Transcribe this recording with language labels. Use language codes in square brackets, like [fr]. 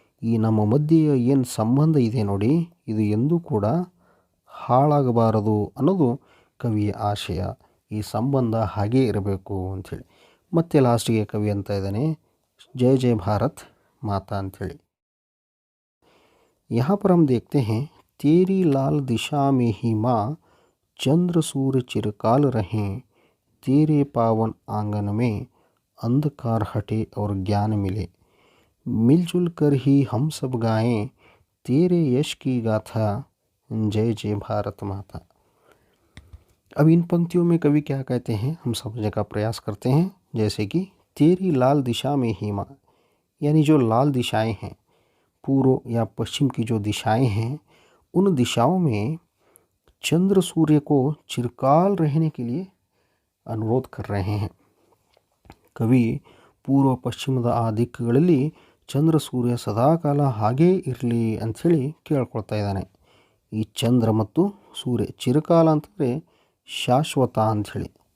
[kn] ಈ ನಮ್ಮ ಮಧ್ಯೆಯ ಏನು ಸಂಬಂಧ ಇದೆ ನೋಡಿ, ಇದು ಎಂದೂ ಕೂಡ ಹಾಳಾಗಬಾರದು ಅನ್ನೋದು ಕವಿಯ ಆಶಯ. ಈ ಸಂಬಂಧ ಹಾಗೇ ಇರಬೇಕು ಅಂಥೇಳಿ. ಮತ್ತೆ ಲಾಸ್ಟಿಗೆ ಕವಿ ಅಂತ ಇದ್ದಾನೆ, ಜಯ ಜಯ ಭಾರತ್ ಮಾತಾ ಅಂಥೇಳಿ. [hi] यहाँ पर हम देखते हैं, तेरी लाल दिशा में ही माँ चंद्र सूर्य चिरकाल रहें, तेरे पावन आंगन में अंधकार हटे और ज्ञान मिले, मिलजुल कर ही हम सब गाएं तेरे यश की गाथा, जय जय भारत माता। अब इन पंक्तियों में कवि क्या कहते हैं हम समझने का प्रयास करते हैं। जैसे कि तेरी लाल दिशा में ही माँ, यानी जो लाल दिशाएं हैं, पूर्व या पश्चिम की जो दिशाएं हैं, उन दिशाओं में चंद्र सूर्य को चिरकाल रहने के लिए अनुरोध कर रहे हैं. [kn] ಕವಿ ಪೂರ್ವ ಪಶ್ಚಿಮದ ಆ ದಿಕ್ಕುಗಳಲ್ಲಿ ಚಂದ್ರ ಸೂರ್ಯ ಸದಾಕಾಲ ಹಾಗೇ ಇರಲಿ ಅಂಥೇಳಿ ಕೇಳ್ಕೊಳ್ತಾ ಇದ್ದಾನೆ. ಈ ಚಂದ್ರ ಮತ್ತು ಸೂರ್ಯ ಚಿರಕಾಲ ಅಂತಂದರೆ ಶಾಶ್ವತ ಅಂಥೇಳಿ.